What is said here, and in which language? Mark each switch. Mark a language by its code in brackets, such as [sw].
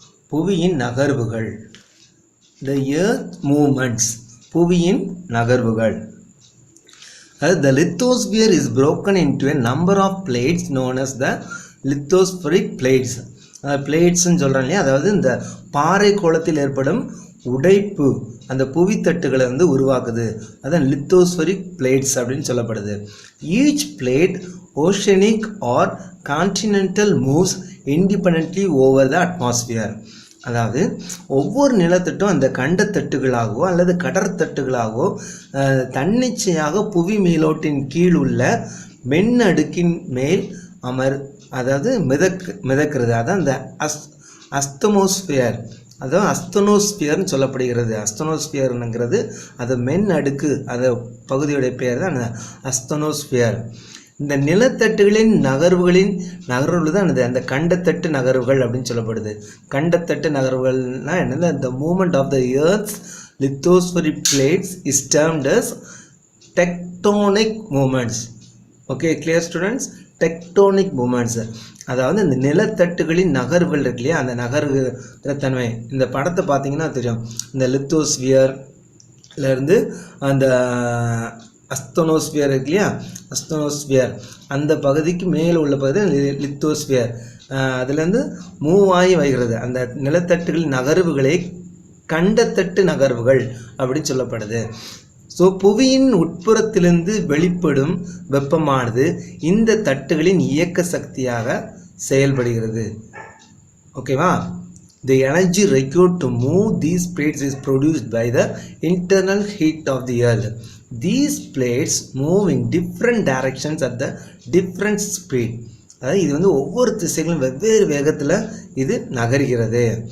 [ta] புவியின் நகர்வுகள், [en] the earth movements, [ta] புவியின் நகர்வுகள். [en] The lithosphere is broken into a number of plates known as the lithospheric plates. [ta] பிளேட்ஸ்ன்னு சொல்கிறோம் இல்லையா, அதாவது இந்த பாறை கோளத்தில் ஏற்படும் உடைப்பு அந்த புவித்தட்டுகளை வந்து உருவாக்குது. அதான் லித்தோஸ்பெரிக் பிளேட்ஸ் அப்படின்னு சொல்லப்படுது. [en] Each plate oceanic or continental moves independently over the atmosphere. [ta] அதாவது ஒவ்வொரு நிலத்தட்டும் அந்த கண்டத்தட்டுகளாகவோ அல்லது கடற்தட்டுகளாகவோ தன்னிச்சையாக புவி மேலோட்டின் கீழ் உள்ள மென்னடுக்கின் மேல் அதாவது மிதக்கிறது. அதான் இந்த அஸ்தமோஸ்பியர், அதான் அஸ்தனோஸ்பியர்னு சொல்லப்படுகிறது. அஸ்தனோஸ்பியர்னுங்கிறது அது மென் அடுக்கு, அது பகுதியுடைய பெயர் தான் அஸ்தனோஸ்பியர். இந்த நிலத்தட்டுகளின் நகர்வுகள் தான் அந்த கண்டத்தட்டு நகர்வுகள் அப்படின்னு சொல்லப்படுது. கண்டத்தட்டு நகர்வுகள்னா என்னது? [en] the movement of the earth's lithospheric plates is termed as tectonic movements. Okay, clear students? [ta] Tectonic movements, அதாவது இந்த நிலத்தட்டுகளின் நகர்வுகள் இருக்கு இல்லையா, அந்த நகர்வு தன்மை. இந்த படத்தை பார்த்தீங்கன்னா தெரியும். இந்த லித்தோஸ்பியர்லேருந்து அந்த அஸ்தனோஸ்பியர் இருக்கு இல்லையா, அஸ்தனோஸ்பியர் அந்த பகுதிக்கு மேலே உள்ள பகுதி லித்தோஸ்பியர். அதுலேருந்து மூவ் ஆகி வருகிறது. அந்த நிலத்தட்டுகளின் நகர்வுகளே கண்டத்தட்டு நகர்வுகள் அப்படின்னு சொல்லப்படுது. ஸோ புவியின் உட்புறத்திலிருந்து வெளிப்படும் வெப்பமானது இந்த தட்டுகளின் இயக்க சக்தியாக செயல்படுகிறது. ஓகேவா? [en] The energy required to move these plates is produced by the internal heat of the earth. These plates move in different directions at the different speed. [ta] அதாவது இது வந்து ஒவ்வொரு திசைகளும் வெவ்வேறு வேகத்தில் இது நகர்கிறது.